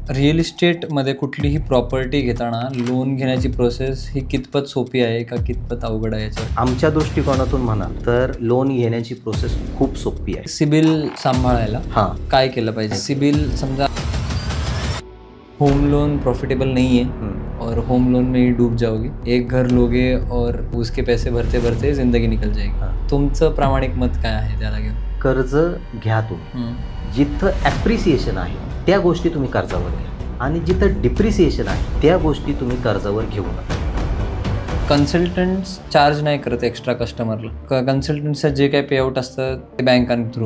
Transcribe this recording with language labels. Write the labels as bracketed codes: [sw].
[mr] Real इस्टेटमध्ये कुठलीही property घेताना लोन घेण्याची प्रोसेस ही कितपत सोपी आहे का कितपत अवघड आहे याच्यावर? आमच्या दृष्टिकोनातून म्हणाल तर लोन घेण्याची प्रोसेस खूप सोपी आहे. सिबिल सांभाळायला काय केलं पाहिजे? [hi] सिबिल समजा होम लोन प्रॉफिटेबल नहीं है और होम लोन में ही डूब जाओगे, एक घर लोगे और उसके पैसे भरते भरते जिंदगी निकल जाएगी. [mr] तुमचं प्रामाणिक मत काय आहे त्याला घेऊन? कर्ज घ्या तुम्ही, जिथं ॲप्रिसिएशन आहे त्या गोष्टी तुम्ही कर्जावर घ्या आणि जिथं डिप्रिसिएशन आहे त्या गोष्टी तुम्ही कर्जावर घेऊ नका. कन्सल्टंट्स चार्ज नाही करत एक्स्ट्रा कस्टमरला. कन्सल्टंट्सचं जे काही पेआउट असतं ते बँकांथ्रू